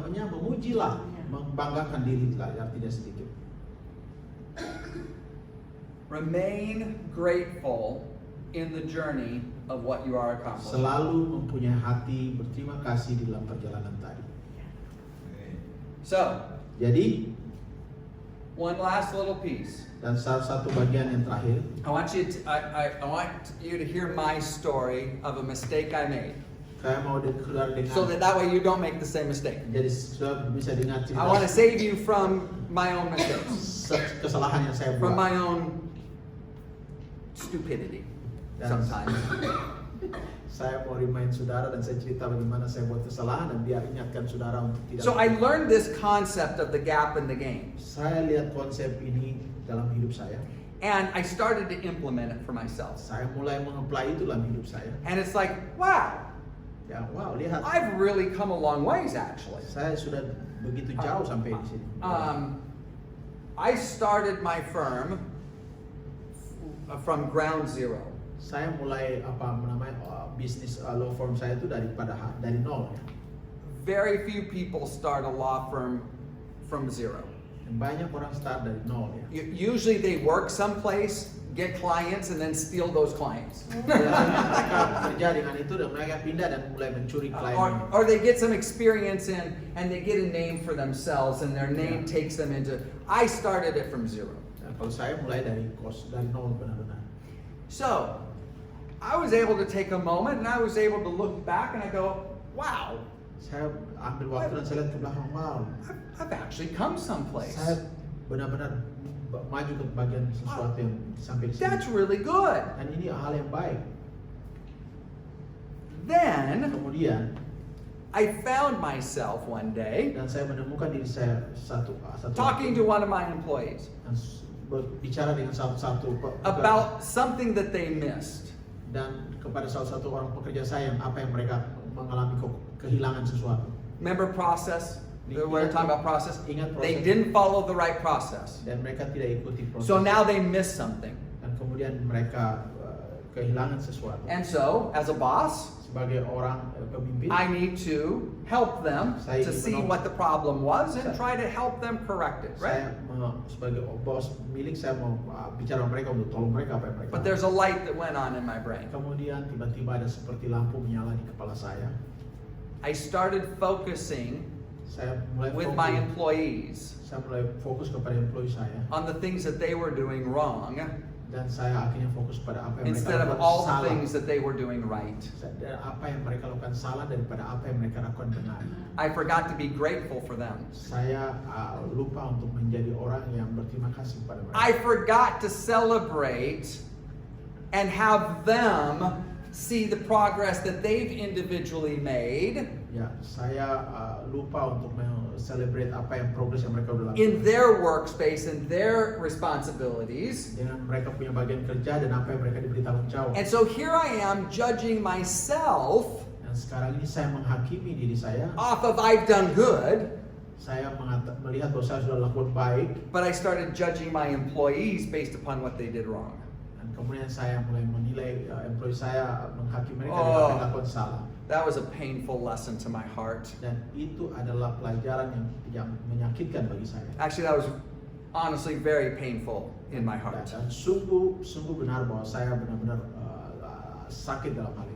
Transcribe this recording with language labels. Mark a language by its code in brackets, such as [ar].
[id] Memujilah, membanggakan diri tidak sedikit. [en] Remain grateful in the journey of what you are accomplishing. [id] Selalu mempunyai hati berterima kasih di dalam perjalanan tadi. [en] So, [id] Jadi, [en] one last little piece. [id] dan salah satu bagian yang terakhir, [en] I want you to hear my story of a mistake I made. [id] saya mau saudara [en] So [id] dengar. [en] that way you don't make the same mistake. [id] Jadi saudara bisa dengar [en] I want to save you from my own mistakes, [id] kesalahan yang saya [en] from my own stupidity sometimes. [id] Saya mau remind saudara dan saya cerita bagaimana saya buat kesalahan dan biar ingatkan saudara untuk tidak. [en] So I learned this concept of the gap in the game. [id] Saya lihat konsep ini dalam hidup saya. [en] And I started to implement it for myself. [id] Saya mulai mengapply itu dalam hidup saya. [en] And it's like, wow, [id] Ya, wow, lihat. [en] I've really come a long ways actually. [id] Saya sudah begitu jauh sampai di sini. [en] I started my firm from ground zero. [id] Saya mulai bisnis law firm saya itu dari nol ya. [en] very few people start a law firm from zero. [id] Dan banyak orang start dari nol ya. [en] Usually they work someplace, get clients, and then steal those clients. [id] Biasanya mereka kerja dengan itu dan mereka pindah dan mulai mencuri klien. [en] Or they get some experience in and they get a name for themselves and their name takes them into, I started it from zero. [id] Nah, kalau saya mulai dari nol benar-benar. [en] So, I was able to take a moment and I was able to look back and I go, wow, [id] Saya ambil waktu dan saya lihat ke belakang, wow, [en] I've actually come someplace. [id] saya benar-benar maju ke bagian sesuatu yang sampai di sini. [en] That's really good. [id] Dan ini hal yang baik. [en] Then, [id] Kemudian, [en] I found myself one day [id] dan saya menemukan diri saya satu [en] talking to one of my employees [id] dan berbicara dengan satu [en] about something that they missed. [id] dan kepada salah satu orang pekerja saya apa yang mereka mengalami kehilangan sesuatu. [en] Remember process? We're talking about process. [id] Ingat [en] They [id] proses. [en] didn't follow the right process. [id] Dan mereka tidak ikuti proses. [en] So now they missed something. [id] Dan kemudian mereka kehilangan sesuatu. [en] And so, as a boss, [id] Sebagai orang pemimpin, [en] I need to help them to see what the problem was and try to help them correct it, right? [id] sebagai bos milik saya mau bicara sama mereka untuk tolong mereka apa yang mereka. [en] But there's a light that went on in my brain. [id] Kemudian tiba-tiba ada seperti lampu menyala di kepala saya. [en] I started focusing [id] Saya mulai [en] with my employees [id] Saya mulai fokus kepada employee saya [en] on the things that they were doing wrong [id] dan saya akhirnya fokus pada apa yang [en] instead [id] mereka [en] of [id] lakukan [en] all the [id] salah. [en] things that they were doing right. [id] Dan apa yang mereka lakukan salah daripada apa yang mereka lakukan benar. [en] I forgot to be grateful for them. [id] Saya lupa untuk menjadi orang yang berterima kasih pada mereka. [en] I forgot to celebrate and have them see the progress that they've individually made [id] Ya, saya lupa untuk celebrate apa yang progres yang mereka udah lakukan. [en] in their workspace and their responsibilities. [id] Dengan mereka punya bagian kerja dan apa yang mereka diberi tanggung jawab. [en] And so here I am judging myself [id] Dan sekarang ini saya menghakimi diri saya. [en] off of I've done good, [id] Saya melihat bahwa saya sudah lakukan baik. [en] but I started judging my employees based upon what they did wrong. [id] Dan kemudian saya mulai menilai employee saya, menghakimi mereka dengan apa yang lakukan salah. [en] That was a painful lesson to my heart. [id] Dan itu adalah pelajaran yang menyakitkan bagi saya. [en] Actually, that was honestly very painful in my heart. [id] Dan sungguh benar bahwa saya benar-benar sakit dalam hal itu.